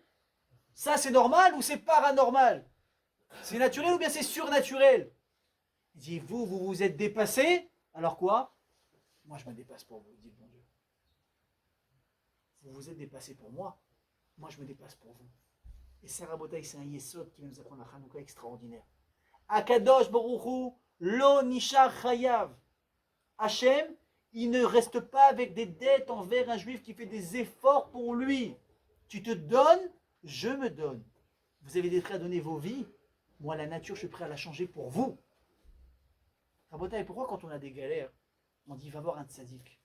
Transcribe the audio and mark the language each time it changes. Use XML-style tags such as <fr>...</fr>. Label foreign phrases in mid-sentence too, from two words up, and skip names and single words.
<fr>Ça, c'est normal ou c'est paranormal? C'est naturel ou bien c'est surnaturel? Il dit, vous vous êtes dépassé, alors quoi? Moi, je me dépasse pour vous, dit le bon Dieu. Vous vous êtes dépassé pour moi, je me dépasse pour vous. Et Sarah Botaï, c'est un yesod qui va nous apprendre un Hanouka extraordinaire.</fr> <he>הקדוש ברוך הוא, לא נשאר חייב.</he> <fr>Hachem, il ne reste pas avec des dettes envers un juif qui fait des efforts pour lui. Tu te donnes, je me donne. Vous avez des prêts à donner vos vies. Moi, la nature, je suis prêt à la changer pour vous. Rabotaï, pourquoi quand on a des galères, on dit va voir un tzaddik?</fr>